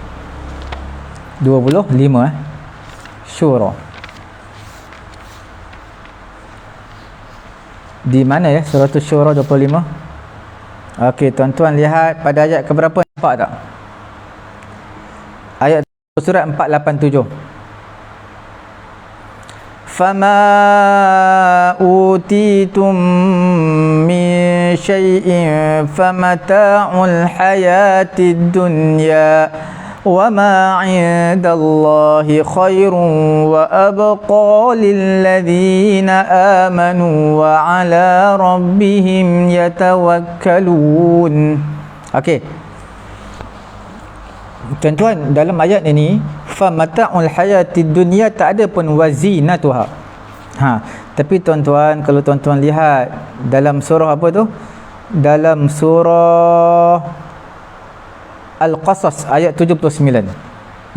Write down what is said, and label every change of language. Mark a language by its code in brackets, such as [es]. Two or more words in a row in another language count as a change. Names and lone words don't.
[ms] 25 Syura. Di mana ya surah Syura 25? Okey, tuan-tuan lihat pada ayat ke berapa, nampak tak? Ayat surat 487. [ar] فما أوتيتم من شيء فمتاع الحياة الدنيا وَمَا عِندَ اللَّهِ خَيْرٌ وَأَبْقَى لِلَّذِينَ آمَنُوا وَعَلَى رَبِّهِمْ يَتَوَكَّلُونَ. [ms] Okey. Tuan-tuan, dalam ayat ini [ar] فمتاع الحياة الدنيا [ms] tak ada pun wazinatuha. Tapi tuan-tuan, kalau tuan-tuan lihat dalam surah apa tu? Dalam surah Al-Qasas ayat 79.